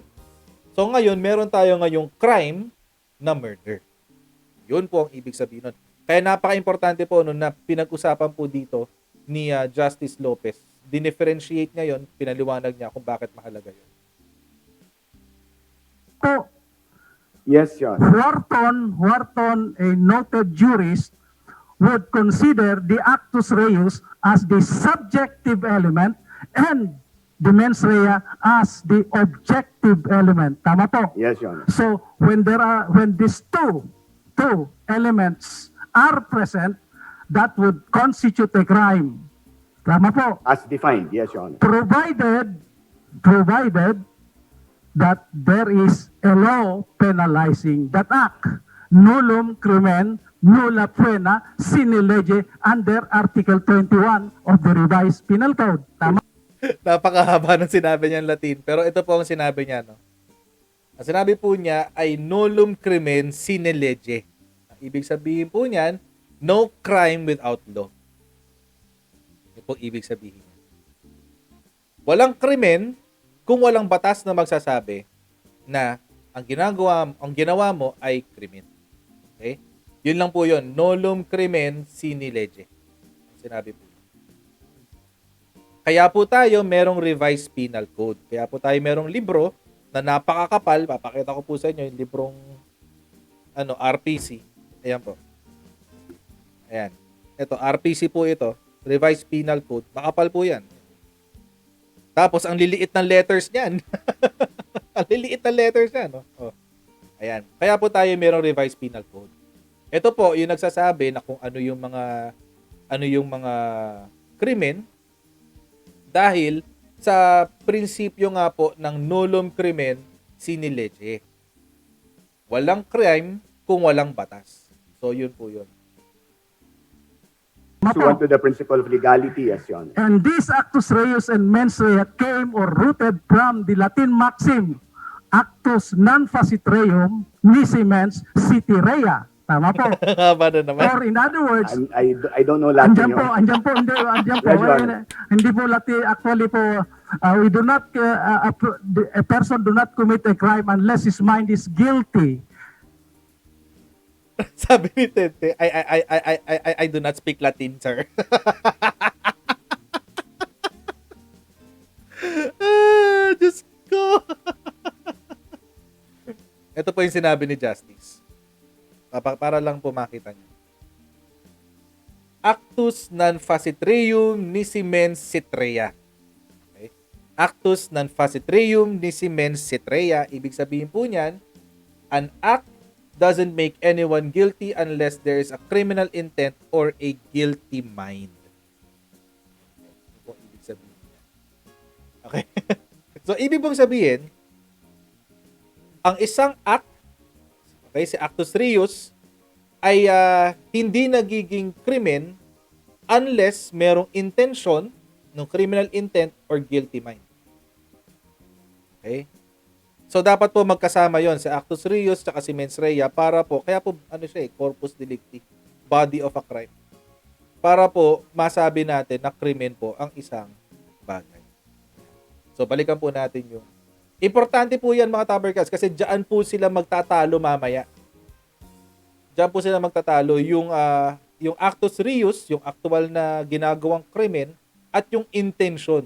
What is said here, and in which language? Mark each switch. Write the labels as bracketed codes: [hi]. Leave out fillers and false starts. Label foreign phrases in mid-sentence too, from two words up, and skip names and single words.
[tl] So ngayon, meron tayo ngayong crime na murder. Yun po ang ibig sabihin nun. Kaya napaka-importante po nun na pinag-usapan po dito ni Justice Lopez. Dinifferentiate ngayon, pinaliwanag niya kung bakit mahalaga yun. Po, [en] Yes, Your Honor. Wharton, a noted jurist, would consider the [la] actus reus [en] as the subjective element and the [la] mens rea [en] as the objective element. [tl] Tama po? [en] Yes, Your Honor. So when these two elements are present, that would constitute a crime. [tl] Tama po? [en] As defined, yes, Your Honor. Provided that there is a law penalizing that act. [la] Nullum crimen nulla pena sine lege [en] under Article 21 of the Revised Penal Code. [tl] Tama? Napakahaba ng sinabi niya ng Latin. Pero ito po ang sinabi niya, no? Ang sinabi po niya ay [la] nullum crimen sine lege. [tl] Ibig sabihin po niyan, [en] no crime without law. [tl] Ito po ibig sabihin. Walang krimen kung walang batas na magsasabi na ang ginawa mo ay krimen. Okay? Yun lang po yun. [la] Nolum crimen sine lege. [tl] Sinabi po. Kaya po tayo merong revised penal code. Kaya po tayo merong libro na napakakapal. Papakita ko po sa inyo yung librong RPC. Ayan po. Ayan. Ito, RPC po ito. Revised Penal Code. Makapal po yan. Tapos, ang liliit ng letters niyan. Ang liliit ng letters niyan. No? Oh. Ayan. Kaya po tayo merong Revised Penal Code. Ito po, yung nagsasabi na kung ano yung mga krimen dahil sa prinsipyo nga po ng [la] nolum crimen sine lege. [tl] Walang crime kung walang batas. So, yun po yun. [en] Pursuant to the principle of legality, yes, Your Honor. And these [la] actus reus [en] and [la] mens rea [en] came or rooted from the Latin maxim, [la] actus non facit reum, nisi mens siti rea. [tl] Tama po. Haba na naman. [en] Or in other words, I don't know Latin, Your Honor. [tl] andyan po, [en] Yes, Your Honor. [tl] hindi po Latin, actually po, [en] we do not, a person do not commit a crime unless his mind is guilty. [tl] Sabi ni Tete, [en] I do not speak Latin, [tl] sir. Diyos ko. Ito po yung sinabi ni Justice. Para lang po makita niyo. [la] Actus non facit reum nisi mens sit rea. [tl] Okay? [la] Actus non facit reum nisi mens sit rea. [tl] Ibig sabihin po niyan, [en] an act doesn't make anyone guilty unless there is a criminal intent or a guilty mind. [tl] Ito po ibig sabihin niya. Okay? So, ibig pong sabihin, ang isang act, okay, si [la] actus reus, [tl] ay hindi nagiging krimen unless merong intention ng [en] criminal intent or guilty mind. [tl] Okay? So, dapat po magkasama yon sa [la] actus reus [tl] at si [la] mens rea [tl] para po, kaya po, [la] corpus delicti, [en] body of a crime. [tl] Para po, masabi natin na krimen po ang isang bagay. So, balikan po natin yung. Importante po yan mga Tabercats kasi dyan po sila magtatalo mamaya. Dyan po sila magtatalo yung [la] actus reus, [tl] yung actual na ginagawang krimen at yung intention.